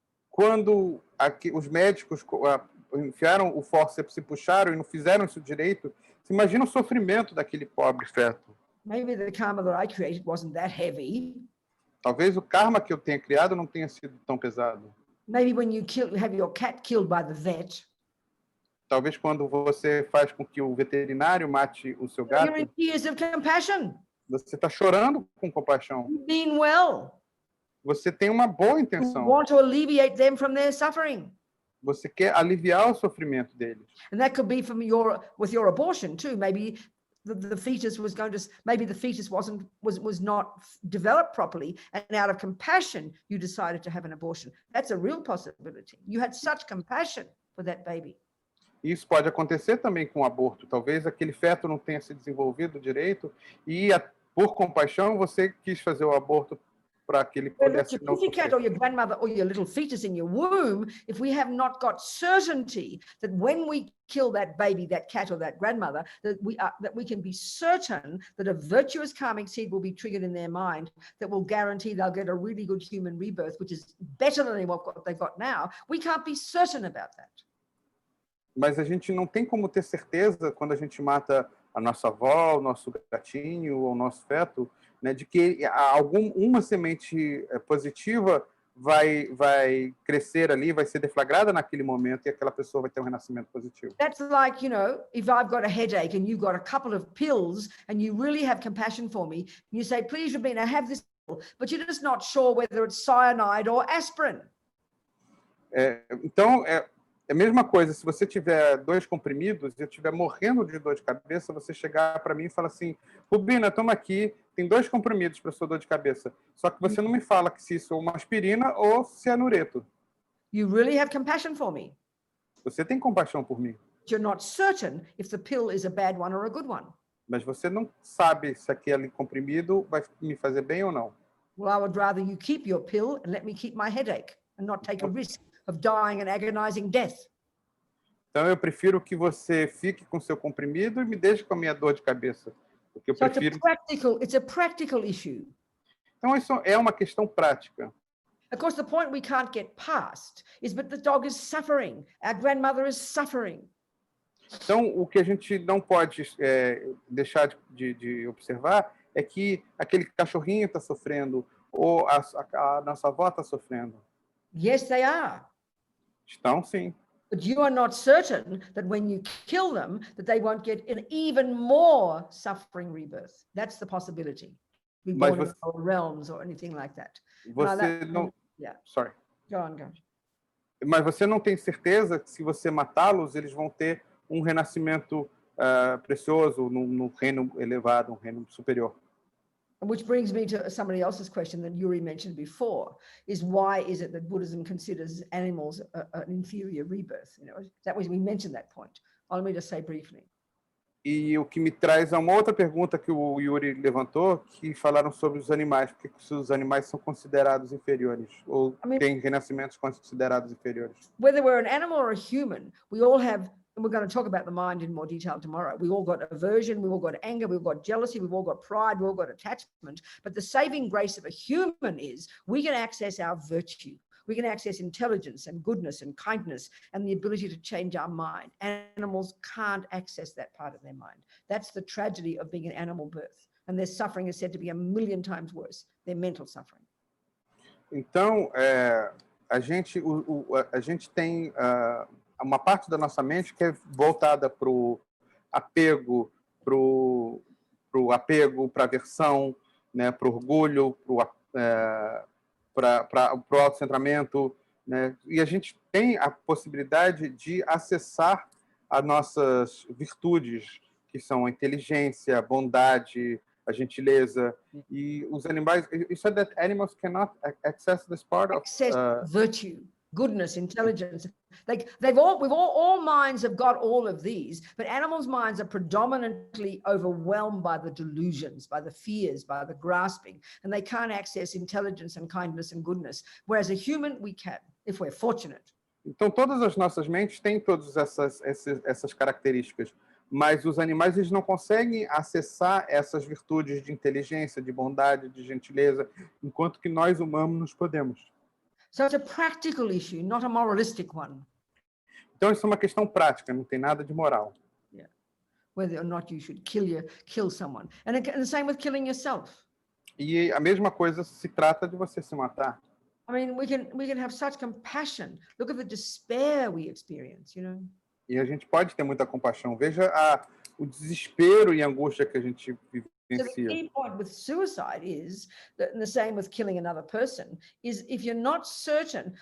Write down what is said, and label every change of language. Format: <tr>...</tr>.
<pt>Quando os médicos enfiaram o fórceps e puxaram e não fizeram isso direito, você imagina o sofrimento daquele pobre feto.</pt> <en>Maybe the karma that I created wasn't that heavy.</en> <pt>Talvez o karma que eu tenha criado não tenha sido tão pesado.</pt> <en>Maybe when you have your cat killed by the vet.</en> <pt>Talvez quando você faz com que o veterinário mate o seu gato.</pt> <en>You're in tears of compassion.</en> <pt>Você está chorando com compaixão.</pt> <en>You mean well.</en> <pt>você tem uma boa</pt> <en>You</en> <pt>intenção.</pt> <en>want to alleviate them from their suffering.</en> <pt>Você quer aliviar o sofrimento deles.</pt> <en>And that could be from with your abortion too. Maybe the fetus was going to, maybe the fetus was not developed properly, and out of compassion, you decided to have an abortion. That's a real possibility. You had such compassion for that baby.</en> <pt>Isso pode acontecer também com o aborto. Talvez aquele feto não tenha se desenvolvido direito e, por compaixão, você quis fazer o aborto para que ele pudesse não</pt> <en>Your cat</en> <pt>sofrer.</pt> <en>or your grandmother or your little fetus in your womb, if we have not got certainty that when we kill that baby, that cat or that grandmother, that we can be certain that a virtuous karmic seed will be triggered in their mind that will guarantee they'll get a really good human rebirth, which is better than what they've got now. We can't be certain about that.</en> <pt>Mas a gente não tem como ter certeza quando a gente mata a nossa avó, o nosso gatinho ou o nosso feto, né, de que uma semente positiva vai crescer ali, vai ser deflagrada naquele momento e aquela pessoa vai ter um renascimento positivo.</pt> <en>That's like, if I've got a headache and you've got a couple of pills and you really have compassion for me, and you say, please, Robina, have this pill, but you're just not sure whether it's cyanide or aspirin.</en> <pt>Então, é a mesma coisa, se você tiver 2 comprimidos e eu estiver morrendo de dor de cabeça, você chegar para mim e falar assim, Robina, toma aqui, tem 2 comprimidos para sua dor de cabeça. Só que você não me fala que se isso é uma aspirina ou se é anureto.</pt> <en>You really have compassion for me.</en> <pt>Você tem compaixão por mim.</pt> <en>You're not certain if the pill is a bad one or a good one.</en> <pt>Mas você não sabe se aquele comprimido vai me fazer bem ou não.</pt> <en>Well, I would rather you keep your pill and let me keep my headache and not take a risk of dying an agonizing death.</en> <pt>Então eu prefiro que você fique com seu comprimido e me deixe com a minha dor de cabeça, porque eu</pt> <en>So</en> <pt>prefiro.</pt> <en>it's a practical issue.</en> <pt>Então isso é uma questão prática.</pt> <en>Of course, the point we can't get past is that the dog is suffering. Our grandmother is suffering.</en> <pt>Então o que a gente não pode deixar de observar é que aquele cachorrinho está sofrendo ou a nossa avó está sofrendo.</pt> <en>Yes, they are.</en> <pt>Estão, sim.</pt> <en>But you are not certain that when you kill them, that they won't get an even more suffering rebirth. That's the possibility. Be born in other realms or anything like that.</en> <pt>Você não.</pt> <en>Yeah. Sorry. Go on, go.</en> <pt>Mas você não tem certeza que se você matá-los, eles vão ter um renascimento precioso no reino elevado, um reino superior.</pt> <en>Which brings me to somebody else's question that Yuri mentioned before, is why is it that Buddhism considers animals an inferior rebirth? That was, we mentioned that point. I'll let me just say briefly.</en> <pt>E o que me traz a uma outra pergunta que o Yuri levantou, que falaram sobre os animais, porque os animais são considerados inferiores, ou têm renascimentos considerados inferiores.</pt> <en>Whether we're an animal or a human, we all have, and we're going to talk about the mind in more detail tomorrow. We all got aversion, we all got anger, we've got jealousy, we've all got pride, we've all got attachment. But the saving grace of a human is we can access our virtue. We can access intelligence and goodness and kindness and the ability to change our mind. Animals can't access that part of their mind. That's the tragedy of being an animal birth. And their suffering is said to be 1,000,000 times worse, their mental suffering.</en> <pt>Então, a gente tem uma parte da nossa mente que é voltada para o apego, para a aversão, né, para o orgulho, para o autocentramento, né? E a gente tem a possibilidade de acessar as nossas virtudes, que são a inteligência, a bondade, a gentileza. E os animais,</pt> <en>you said that animals cannot access this part of virtue, goodness, intelligence. All minds have got all of these, but animals' minds are predominantly overwhelmed by the delusions, by the fears, by the grasping, and they can't access intelligence and kindness and goodness. Whereas a human, we can, if we're fortunate.</en> <pt>Então, todas as nossas mentes têm todas essas características, mas os animais eles não conseguem acessar essas virtudes de inteligência, de bondade, de gentileza, enquanto que nós humanos podemos.</pt> <en>So it's a practical issue, not a moralistic one.</en> <pt>Então isso é uma questão prática, não tem nada de moral.</pt> <en>Yeah. Whether or not you should kill someone, and the same with killing yourself.</en> <pt>E a mesma coisa se trata de você se matar.</pt> <en>I mean, we can have such compassion. Look at the despair we experience,</en> <pt>E a gente pode ter muita compaixão. Veja o desespero e a angústia que a gente</pt> <en>So the key point with suicide is that, and the same with killing another person, is if you're not certain.</en>